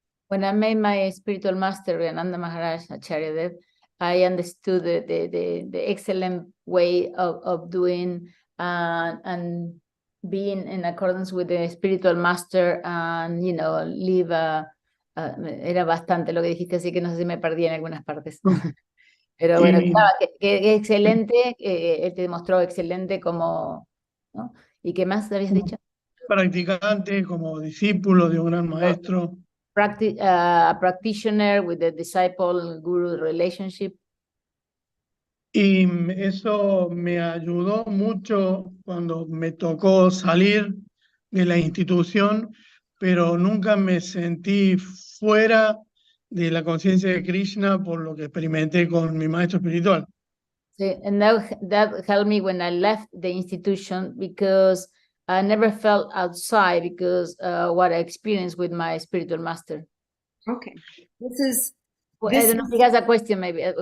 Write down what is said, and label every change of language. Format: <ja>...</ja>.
<en>When I met my spiritual master, Ananda Maharaj Acharya Dev, I understood the excellent way of doing and being in accordance with the spiritual master and,</en> <es>live era bastante lo que dijiste, así que no sé si me perdí en algunas partes. Pero bueno, Y- claro, que excelente, él te demostró excelente como, ¿no? ¿Y qué más habías dicho? Practicante, como discípulo de un gran maestro.</es> <en>A practitioner with the disciple-guru relationship.</en> <es>Y eso me ayudó mucho cuando me tocó salir de la institución, pero nunca me sentí fuera de la conciencia de Krishna por lo que experimenté con mi maestro espiritual.</es> <en>So, and that helped me when I left the institution because I never felt outside because what I experienced with my spiritual master. Okay. This is Well, This I don't know if you guys a question, maybe.</en>